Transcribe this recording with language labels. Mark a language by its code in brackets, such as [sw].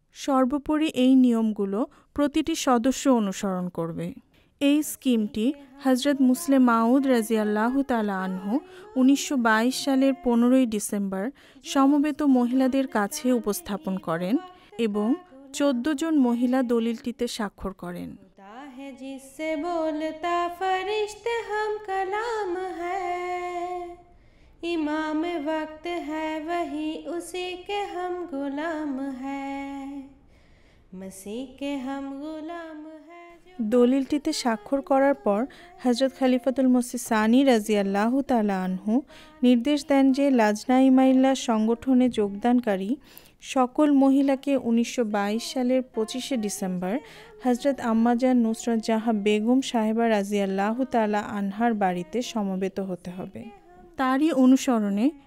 [bn] সর্বোপরি এই নিয়মগুলো প্রতিটি সদস্য অনুসরণ করবে। এই স্কিমটি হজরত মুসলিম মাউদ রাজিয়াল্লাহু তাআলা আনহু 1922 সালের 15ই ডিসেম্বর সমবেত মহিলাদের কাছে উপস্থাপন করেন এবং 14 জন মহিলা দলিলটিতে স্বাক্ষর করেন। [hi] जिससे बोलता फरिश्ते हम कलाम है, इमाम वक्त है वही उसी के हम गुलाम है, मसीह के हम गुलाम है। [bn] দলিলটিতে স্বাক্ষর করার পর হজরত খলিফাতুল মসিহ সানি রাজিয়াল্লাহু তাআলা আনহু নির্দেশ দেন যে লাজনাই মাইল্লা সংগঠনে যোগদানকারী সকল মহিলাকে 1922 সালের 25শে ডিসেম্বর হজরত আম্মাজান নুসরত জাহাঁ বেগম সাহেবা রাজিয়াল্লাহু তাআলা আনহার বাড়িতে সমবেত হতে হবে। তারই অনুসরণে